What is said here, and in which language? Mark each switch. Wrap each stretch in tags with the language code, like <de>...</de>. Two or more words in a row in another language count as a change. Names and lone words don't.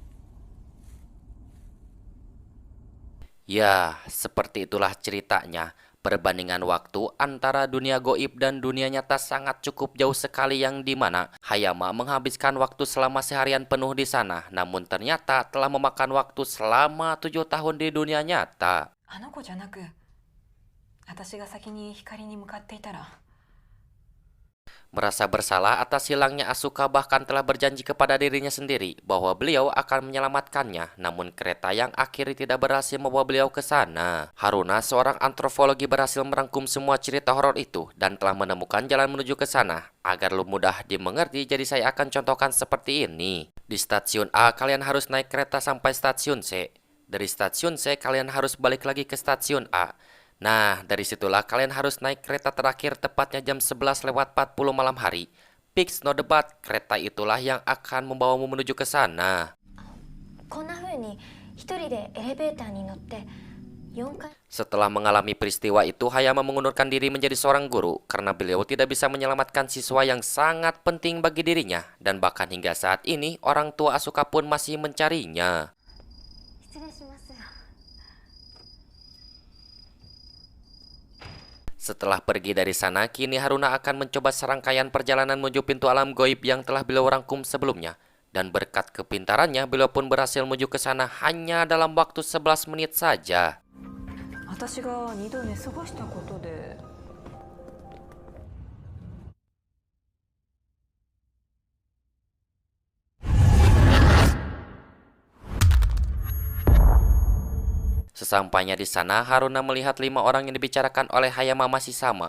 <id>Ya, seperti itulah ceritanya. Perbandingan waktu antara dunia goib dan dunia nyata sangat cukup jauh sekali, yang dimana Hayama menghabiskan waktu selama seharian penuh di sana, namun ternyata telah memakan waktu selama 7 tahun di dunia nyata.</id> <ja>あの子じゃなく、私が先に光に向かっていたら。</ja> <id>Merasa bersalah atas hilangnya Asuka, bahkan telah berjanji kepada dirinya sendiri bahwa beliau akan menyelamatkannya, namun kereta yang akhirnya tidak berhasil membawa beliau ke sana. Haruna, seorang antropologi, berhasil merangkum semua cerita horor itu dan telah menemukan jalan menuju ke sana. Agar lebih mudah dimengerti, jadi saya akan contohkan seperti ini. Di stasiun A, kalian harus naik kereta sampai stasiun C. Dari stasiun C, kalian harus balik lagi ke stasiun A. Nah, dari situlah kalian harus naik kereta terakhir tepatnya jam 11:40 malam hari. Fix no debat, kereta itulah yang akan membawamu menuju ke sana.</id> <ja>こんな風に一人でエレベーターに乗って4階</ja> <id>Setelah mengalami peristiwa itu, Hayama mengundurkan diri menjadi seorang guru karena beliau tidak bisa menyelamatkan siswa yang sangat penting bagi dirinya. Dan bahkan hingga saat ini, orang tua Asuka pun masih mencarinya.</id> <ja>失礼します。</ja> <id>Setelah pergi dari sana, kini Haruna akan mencoba serangkaian perjalanan menuju pintu alam goib yang telah beliau rangkum sebelumnya. Dan berkat kepintarannya, beliau pun berhasil menuju ke sana hanya dalam waktu 11 menit saja.</id> <ja>私が2度寝過ごしたことで。</ja> <id>Sesampainya di sana, Haruna melihat 5 orang yang dibicarakan oleh Hayama masih sama.</id>